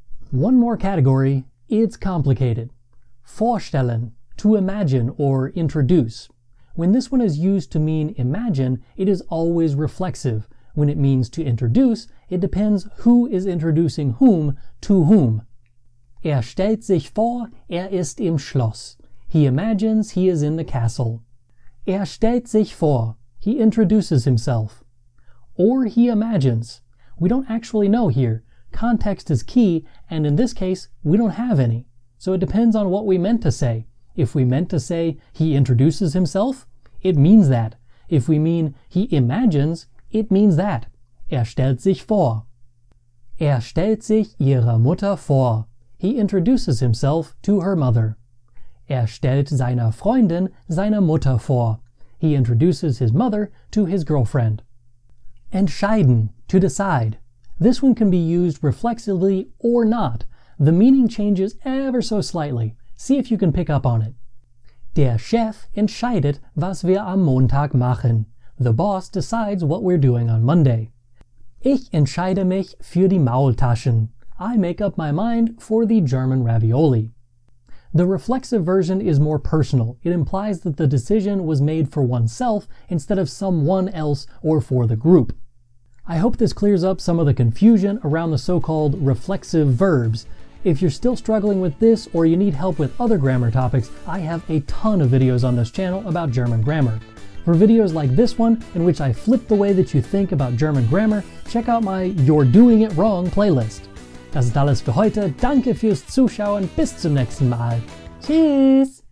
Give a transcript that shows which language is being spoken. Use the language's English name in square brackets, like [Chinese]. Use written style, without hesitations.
[English] One more category, it's complicated. Vorstellen, to imagine or introduce. When this one is used to mean imagine, it is always reflexive. When it means to introduce, it depends who is introducing whom to whom. [German] Er stellt sich vor, ist im Schloss. [English] He imagines he is in the castle. [German] Er stellt sich vor. [English] He introduces himself. Or he imagines. We don't actually know here. Context is key, and in this case, we don't have any. So it depends on what we meant to say. If we meant to say he introduces himself, it means that. If we mean he imagines, it means that. [German] Er stellt sich vor. Er stellt sich ihre Mutter vor. [English] He introduces himself to her mother. [German] Er stellt seiner Freundin seine Mutter vor. [English] He introduces his mother to his girlfriend. Entscheiden, to decide. This one can be used reflexively or not. The meaning changes ever so slightly. See if you can pick up on it. [German] Der Chef entscheidet, was wir am Montag machen. [English] The boss decides what we're doing on Monday. [German] Ich entscheide mich für die Maultaschen. [English] I make up my mind for the German ravioli. The reflexive version is more personal. It implies that the decision was made for oneself instead of someone else or for the group. I hope this clears up some of the confusion around the so-called reflexive verbs. If you're still struggling with this or you need help with other grammar topics, I have a ton of videos on this channel about German grammar. For videos like this one, in which I flip the way that you think about German grammar, check out my You're Doing It Wrong playlist. [German] Das ist alles für heute. Danke fürs Zuschauen. Bis zum nächsten Mal. Tschüss!